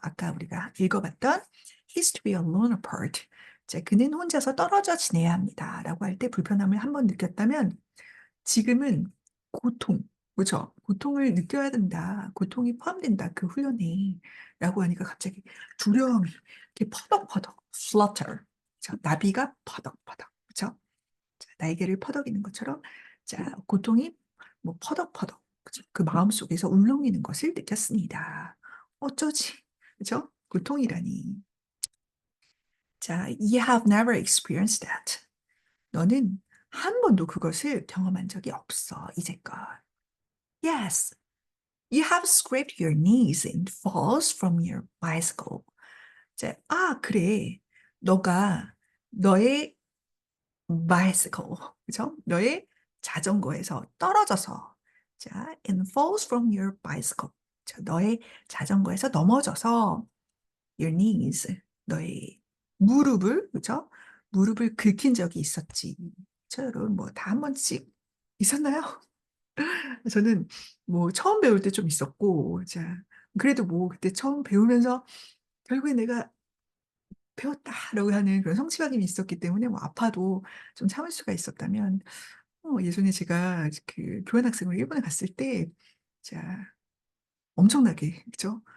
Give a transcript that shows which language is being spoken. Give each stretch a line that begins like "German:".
Korean: 아까 우리가 읽어봤던
English: He's to be alone apart.
Korean: 자, 그는 혼자서 떨어져 지내야 합니다라고 할 때 불편함을 한번 느꼈다면 지금은 고통, 그렇죠? 고통을 느껴야 된다. 고통이 포함된다. 그 훈련에 라고 하니까 갑자기 두려움이 이렇게 퍼덕퍼덕 flutter. 자, 나비가 퍼덕퍼덕. 그렇죠? 자, 날개를 퍼덕이는 것처럼 자, 고통이 뭐 퍼덕퍼덕. 그죠? 그 마음속에서 울렁이는 것을 느꼈습니다. 어쩌지? 그죠? 고통이라니.
English: 자, you have never experienced that.
Korean: 너는 한 번도 그것을 경험한 적이 없어, 이제껏.
English: Yes, you have scraped your knees in falls from your bicycle.
Korean: 자, 그래. 너가 너의 bicycle, 그죠? 너의 자전거에서 떨어져서, 자,
English: and falls from your bicycle.
Korean: 자, 너의 자전거에서 넘어져서
English: your knees,
Korean: 너의 무릎을, 그죠? 무릎을 긁힌 적이 있었지. 저 여러분 뭐 다 한 번씩 있었나요? 저는 뭐 처음 배울 때 좀 있었고, 자, 그래도 뭐 그때 처음 배우면서 결국에 내가 배웠다라고 하는 그런 성취감이 있었기 때문에 뭐 아파도 좀 참을 수가 있었다면, 예전에 제가 그 교환학생으로 일본에 갔을 때, 자, 엄청나게, 그죠?